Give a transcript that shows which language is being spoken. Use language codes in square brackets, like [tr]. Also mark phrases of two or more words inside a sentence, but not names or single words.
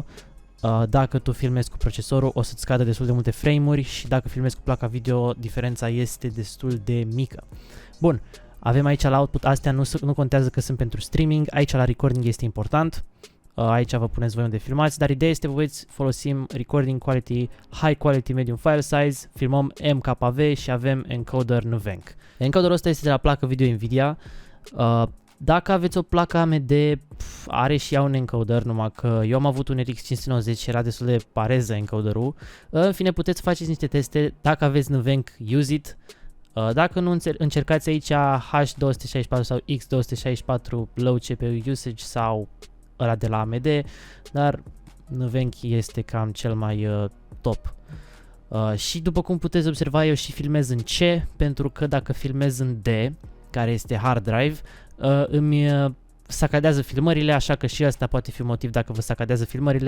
[ro] Dacă tu filmezi cu procesorul, o să-ți scadă destul de multe frame-uri și dacă filmezi cu placa video, diferența este destul de mică. Bun. Avem aici la output, astea nu contează că sunt pentru streaming, aici la recording este important, aici vă puneți voi unde filmați, dar ideea este voi folosim [en] recording quality, high quality medium file size, [ro] filmăm MKV și avem encoder NVENC. Encoderul ăsta este de la placă video Nvidia. Dacă aveți o placă AMD, are și ea un encoder, numai că eu am avut un RX 590 și era destul de pareză encoderul. În fine, puteți să faceți niște teste, dacă aveți NVENC, [en] use it. [ro] Dacă nu încercați aici H264 sau X264 [en] low CPU usage [ro] sau ăla de la AMD, dar NVENC este cam cel mai top. Și după cum puteți observa, eu și filmez în C, pentru că dacă filmez în D, care este hard drive, îmi sacadează filmările, așa că și asta poate fi un motiv dacă vă sacadează filmările.